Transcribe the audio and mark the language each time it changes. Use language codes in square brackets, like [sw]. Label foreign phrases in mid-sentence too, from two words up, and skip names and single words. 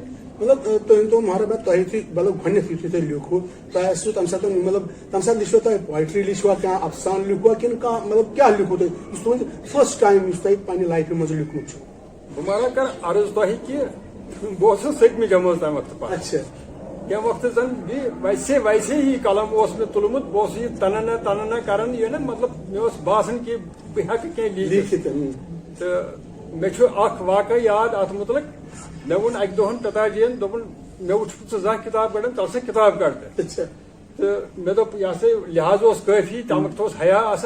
[ks] مطلب تُہۍ ؤنۍتو مہراج مےٚ تۄہہِ یُتھُے مطلب گۄڈٕنیتھ یُتھُے تۄہہِ لیوٗکھوٕ تۄہہِ آسوٕ تمہِ ساتہٕ مطلب تمہِ ساتہٕ لیٖچھوا تۄہہِ پویٹری لیٖچھوا کانٛہہ افسانہٕ لیٖکھوا کِنہٕ کانٛہہ مطلب کیٛاہ لیٖکھوٕ تۄہہِ یُس تُہُنٛد [en] first time [ks] یُس تۄہہِ پننہِ لایفہِ منٛز لیوٗکھمُت چھُ. بہٕ مہراج کرٕ عرض تۄہہِ کہِ بہٕ اوسُس 7مہِ جمٲژ تمہِ وقتہٕ پتہٕ. کیٚنٛہہ وقتہٕ زن بیٚیہِ [ur] ویسے ہی [ks] قلم اوس مےٚ تُلمُت بہٕ اوسُس یہِ تننا کران یہِ نا مطلب مےٚ اوس باسان کہِ بہٕ ہیٚکہٕ کینٛہہ لیٖکھِتھ. تہٕ مےٚ چھُ اکھ واقعہٕ یاد اتھ مُتعلق. مےٚ ووٚن اکہِ دۄہن پِتاجِین دوٚپُن مےٚ وُچھمُت ژٕ زانٛہہ کِتاب کڑان ژٕ سا کِتاب کڑ تہٕ مےٚ دوٚپ یہِ ہسا لحاظ اوس کٲفی تمہِ وقتہٕ اوس حیا آسان.